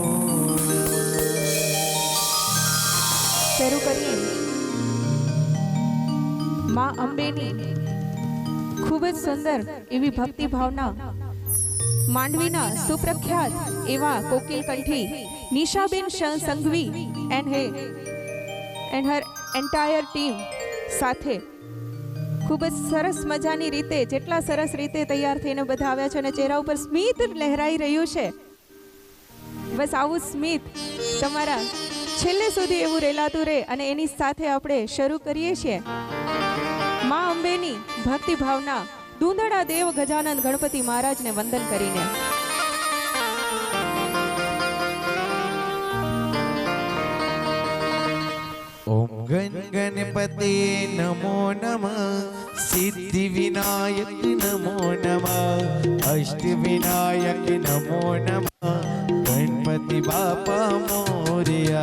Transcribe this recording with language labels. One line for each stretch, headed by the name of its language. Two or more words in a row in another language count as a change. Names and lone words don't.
Gujarati: શરૂ કરીએ માં અંબેની ખૂબ જ સુંદર એવી ભક્તિ ભાવના માંડવીના સુપ્રખ્યાત એવા કોકિલ કંઠી નિશાબેન સંઘવી
English: and her entire team
Gujarati: સાથે ખૂબ જ સરસ મજાની રીતે જેટલા સરસ રીતે તૈયાર થઈને બધા આવ્યા છે અને ચહેરા ઉપર સ્મિત લહેરાઈ રહ્યું છે. બસ આવું સ્મિત તમારા છેલ્લે સુધી એવું રેલાતું રહે અને એની સાથે આપણે શરૂ કરીએ છીએ માં અંબેની ભક્તિ ભાવના દુંદડા દેવ ગજાનંદ ગણપતિ મહારાજને વંદન કરીને.
Sanskrit: ओम गण गणपते नमो नमः सिद्धि विनायक नमो नमः अष्ट विनायक नमो नमः
Marathi: गणपति बापा मोरया.